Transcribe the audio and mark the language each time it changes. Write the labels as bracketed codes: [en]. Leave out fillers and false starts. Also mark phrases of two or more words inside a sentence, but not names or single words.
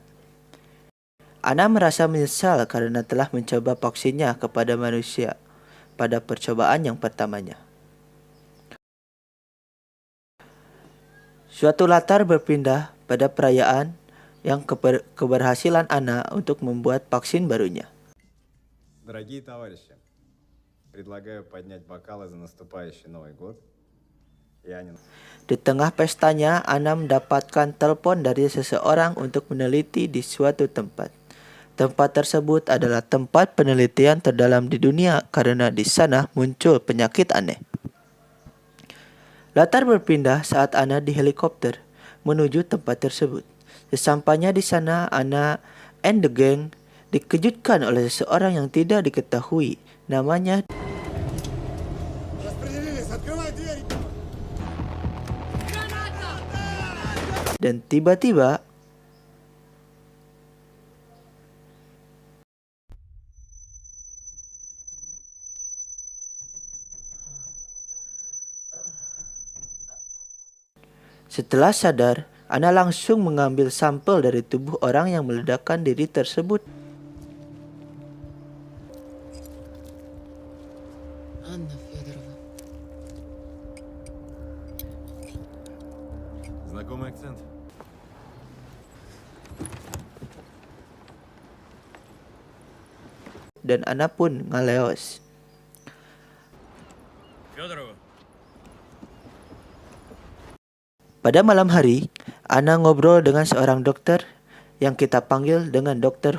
[id] Ana merasa menyesal karena telah mencoba vaksinnya kepada manusia pada percobaan yang pertamanya. Suatu latar berpindah pada perayaan yang keberhasilan Ana untuk membuat vaksin barunya. [ru] Дорогие товарищи, предлагаю поднять бокалы за наступающий Новый год. [id] Di tengah pestanya, Ana mendapatkan telepon dari seseorang untuk meneliti di suatu tempat. Tempat tersebut adalah tempat penelitian terdalam di dunia karena di sana muncul penyakit aneh. Latar berpindah saat Ana di helikopter menuju tempat tersebut. Sesampainya di sana, Ana [en] and the gang [id] dikejutkan oleh seseorang yang tidak diketahui namanya. Dan tiba-tiba setelah sadar, Ana langsung mengambil sampel dari tubuh orang yang meledakkan diri tersebut. [ru] Анна Федоровна. Знакомый акцент. [id] Dan Ana pun ngaleos. [ru] Федорова. [id] Pada malam hari, Ana ngobrol dengan seorang dokter yang kita panggil dengan Dr.